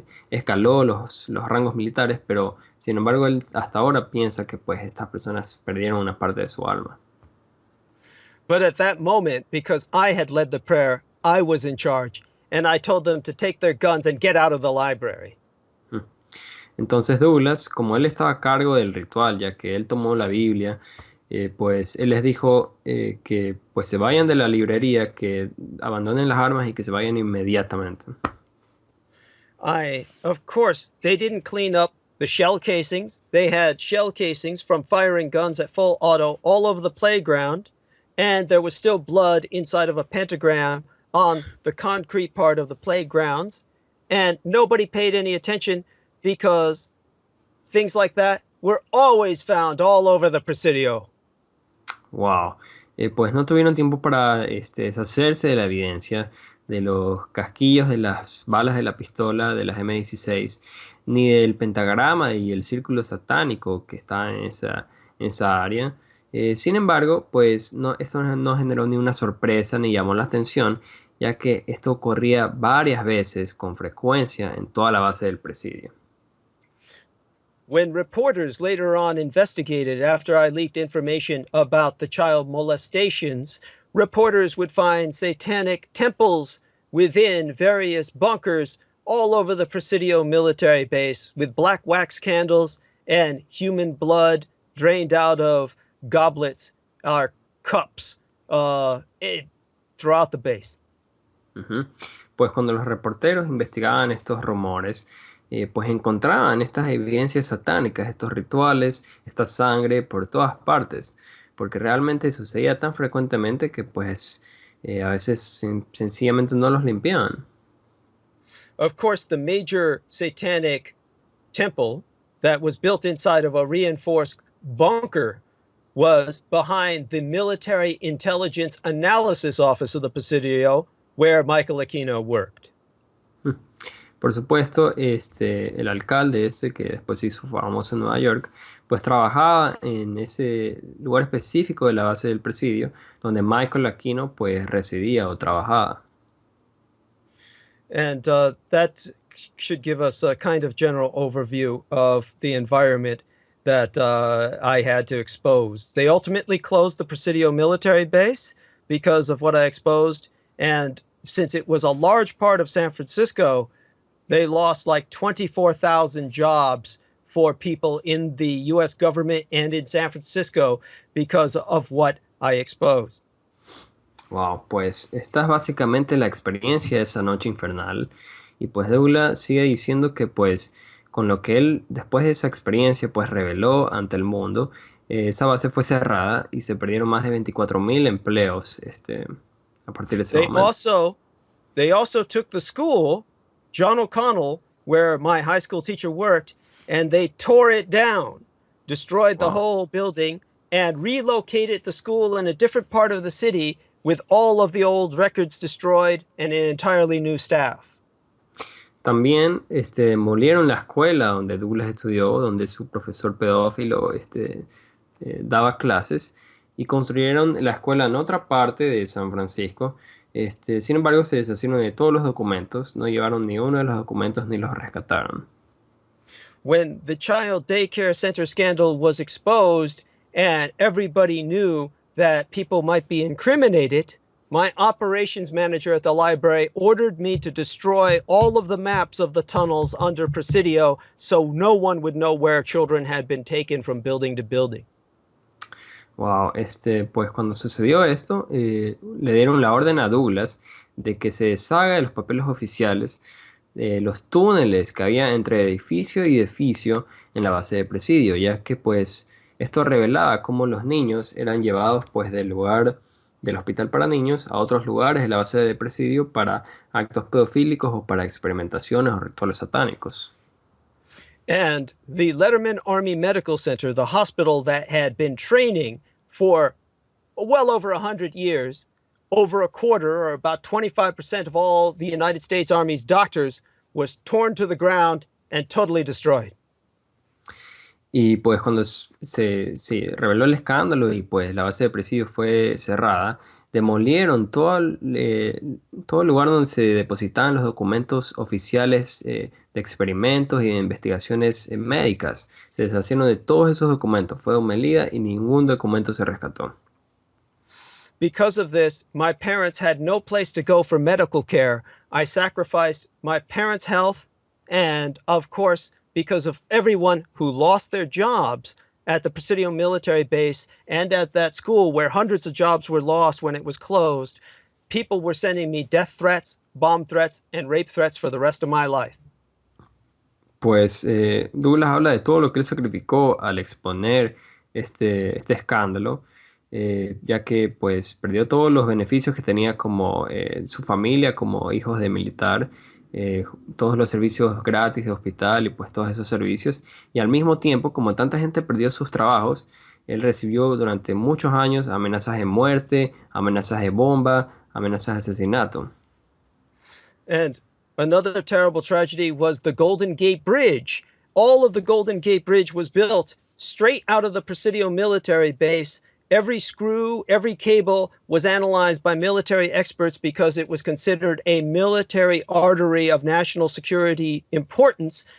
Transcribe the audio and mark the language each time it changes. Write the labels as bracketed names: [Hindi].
[Spanish] escaló los rangos militares, pero sin embargo él hasta ahora piensa que pues estas personas perdieron una parte de su alma. [English] But at that moment, because I had led the prayer, I was in charge, and I told them to take their guns and get out of the library. Mm. [Spanish] Entonces Douglas, como él estaba a cargo del ritual, ya que él tomó la Biblia, pues él les dijo que pues se vayan de la librería, que abandonen las armas y que se vayan inmediatamente. [English] Of course, they didn't clean up the shell casings. They had shell casings from firing guns at full auto all over the playground, and there was still blood inside of a pentagram on the concrete part of the playgrounds, and nobody paid any attention because things like that were always found all over the Presidio. Wow. [Spanish] Pues no tuvieron tiempo para deshacerse de la evidencia, de los casquillos de las balas de la pistola, de las M16, ni del pentagrama y el círculo satánico que está en esa área. Sin embargo, pues esto no generó ni una sorpresa ni llamó la atención, ya que esto ocurría varias veces con frecuencia en toda la base del presidio. [English] When reporters later on investigated after I leaked information about the child molestations, reporters would find satanic temples within various bunkers all over the Presidio military base with black wax candles and human blood drained out of goblets or cups throughout the base. Ujú. [Spanish] Pues cuando los reporteros investigaban estos rumores, pues encontraban estas evidencias satánicas, estos rituales, esta sangre por todas partes, porque realmente sucedía tan frecuentemente que pues a veces sencillamente no los limpiaban. [English] Of course, the major satanic temple that was built inside of a reinforced bunker was behind the Military Intelligence Analysis Office of the Presidio, where Michael Aquino worked. [Spanish] Por supuesto, el alcalde que después se hizo famoso en Nueva York, pues trabajaba en ese lugar específico de la base del presidio, donde Michael Aquino pues residía o trabajaba. [English] And that should give us a kind of general overview of the environment that I had to expose. They ultimately closed the Presidio military base because of what I exposed, and since it was a large part of San Francisco, they lost like 24,000 jobs for people in the U.S. government and in San Francisco because of what I exposed. [Spanish] Wow, pues esta es básicamente la experiencia de esa noche infernal. Y pues Douglas sigue diciendo que pues con lo que él después de esa experiencia pues reveló ante el mundo, esa base fue cerrada y se perdieron más de 24,000 empleos a partir de ese momento. [English] They also took the school, John O'Connell, where my high school teacher worked, and they tore it down, destroyed the whole building, and relocated the school in a different part of the city with all of the old records destroyed and an entirely new staff. [Spanish] También demolieron la escuela donde Douglas estudió, donde su profesor pedófilo daba clases, y construyeron la escuela en otra parte de San Francisco. Sin embargo, se deshicieron de todos los documentos, no llevaron ni uno de los documentos ni los rescataron. [English] When the child daycare center scandal was exposed and everybody knew that people might be incriminated, my operations manager at the library ordered me to destroy all of the maps of the tunnels under Presidio so no one would know where children had been taken from building to building. [Spanish] Wow, pues cuando sucedió esto, le dieron la orden a Douglas de que se deshaga de los papeles oficiales, de los túneles que había entre edificio y edificio en la base de presidio, ya que pues esto revelaba cómo los niños eran llevados pues del lugar del hospital para niños a otros lugares de la base de presidio para actos pedofílicos o para experimentaciones o rituales satánicos. [English] And the Letterman Army Medical Center, the hospital that had been training for well over 100 years, over a quarter or about 25% of all the United States Army's doctors was torn to the ground and totally destroyed. [Spanish] Y pues cuando se reveló el escándalo y pues la base de presidio fue cerrada, demolieron todo el lugar donde se depositaban los documentos oficiales de experimentos y de investigaciones médicas. Se deshacieron de todos esos documentos, fue demolida y ningún documento se rescató. [English] Because of this, my parents had no place to go for medical care. I sacrificed my parents' health, and of course, because of everyone who lost their jobs at the Presidio military base and at that school where hundreds of jobs were lost when it was closed, people were sending me death threats, bomb threats, and rape threats for the rest of my life. [Spanish] Pues Douglas habla de todo lo que él sacrificó al exponer este escándalo, ya que pues perdió todos los beneficios que tenía como su familia, como hijos de militar, todos los servicios gratis de hospital y pues todos esos servicios. Y al mismo tiempo, como tanta gente perdió sus trabajos, él recibió durante muchos años amenazas de muerte, amenazas de bomba, amenazas de asesinato. [English] And another terrible tragedy was the Golden Gate Bridge. All of the Golden Gate Bridge was built straight out of the Presidio military base. Every screw, every cable was analyzed by military experts because it was considered a military artery of national security importance.